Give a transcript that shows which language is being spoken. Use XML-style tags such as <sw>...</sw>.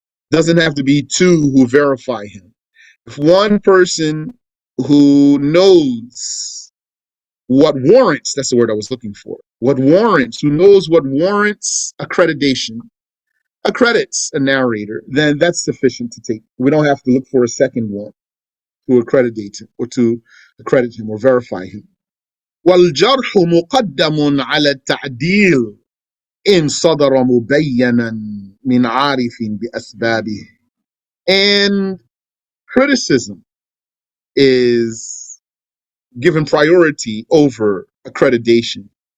<en>Doesn't have to be two who verify him. If one person who knows what warrants, that's the word I was looking for, what warrants, who knows what warrants accreditation, accredits a narrator, then that's sufficient to take. We don't have to look for a second one to accredit him or to accredit him or verify him.</en> <ar>والجرح مقدم على التعديل إن صدر مبينا من عارف بأسبابه.</ar> <en>And criticism is given priority over accreditation.</en>